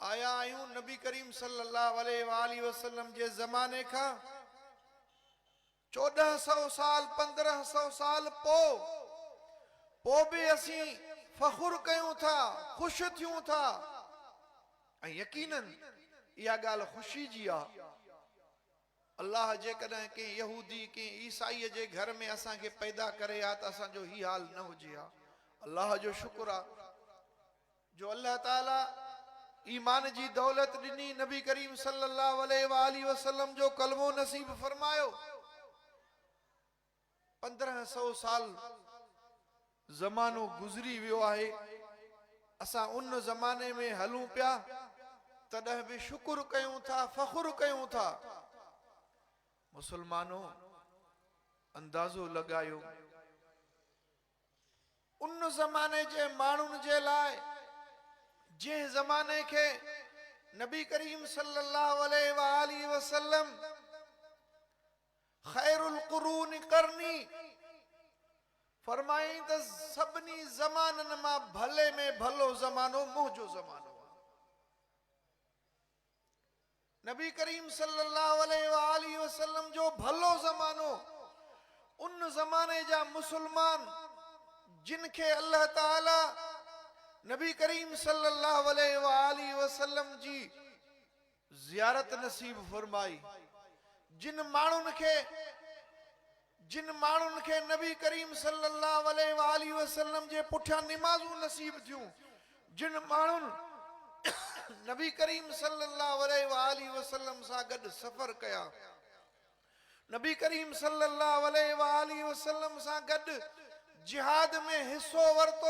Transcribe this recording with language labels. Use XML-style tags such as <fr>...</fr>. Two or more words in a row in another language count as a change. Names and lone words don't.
<sd>आया आयूं नबी करीम</sd> <ar>صلى الله عليه وسلم</ar> <sd>जे ज़माने का 1400 साल 1500 साल पो भी असी फखुर कयूं था, खुश थियूं था। यकीनन यह गाल खुशी जी आ। अल्लाह जे कदे के यहूदी के ईसाई जे घर में असा के पैदा करे आ त असा जो ही हाल न हुजे आ। अल्लाह जो शुक्र आ जो अल्लाह ताला ईमान जी दौलत दिनी, नबी करीम</sd> <ar>صلى الله عليه وسلم</ar> <sd>जो कलमो नसीब फरमायो। 1500 साल जमानो गुजरी वियो आहे। असा उन जमाने में हलूं पिया तॾहिं भी शुक्र कयूं था, फखुर कयूं था। मुसलमानों अंदाजो लगायो उन जमाने जे माण्हुनि जे लाइ जे जमाने के नबी करीम</sd> <ar>صلى الله عليه وسلم خير القرون قرني</ar> <sd>फरमाई त सभनी जमानन मां भले में भलो जमानो मुंहिंजो जमानो। नबी करीम</sd> <ar>صلى الله عليه وسلم</ar> <sd>जो भलो जमानो उन जमाने जा मुसलमान जिनके अल्लाह ताला नबी करीम</sd> <ar>صلى الله عليه وسلم</ar> <sd>जी जियारत नसीब फरमाई। जिन माण्हुनि खे नबी करीम</sd> <ar>صلى الله عليه وسلم</ar> <sd>जे पुठियां निमाज़ूं नसीब थियूं, जिन माण्हुनि नबी करीम</sd> <ar>صلى الله عليه وسلم</ar> <sd>सां गॾु सफ़र कया, नबी करीम</sd> <ar>صلى الله عليه وسلم</ar> <sd>सां गॾु जिहाद में हिस्सो वरतो।</sd>